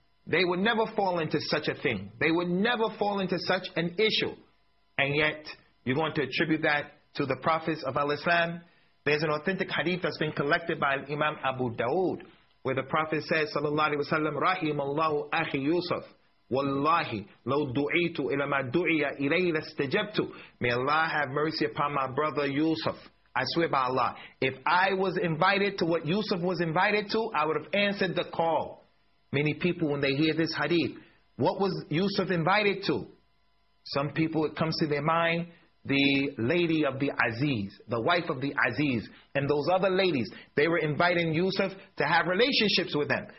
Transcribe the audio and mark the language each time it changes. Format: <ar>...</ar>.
<en>They would never fall into such a thing. They would never fall into such an issue. And yet, you're going to attribute that to the prophets of al-Islam. There's an authentic hadith that's been collected by Imam Abu Dawood, where the prophet says, sallallahu alayhi wa sallam,</en> <ar>rahim Allahu akhi Yusuf. Wallahi, لو دعيت إلى ما دعي إليه لاستجبت.</ar> <en>May Allah have mercy upon my brother Yusuf. I swear by Allah, if I was invited to what Yusuf was invited to, I would have answered the call. Many people, when they hear this hadith, what was Yusuf invited to? Some people, it comes to their mind, the lady of the Aziz, the wife of the Aziz, and those other ladies, they were inviting Yusuf to have relationships with them.</en>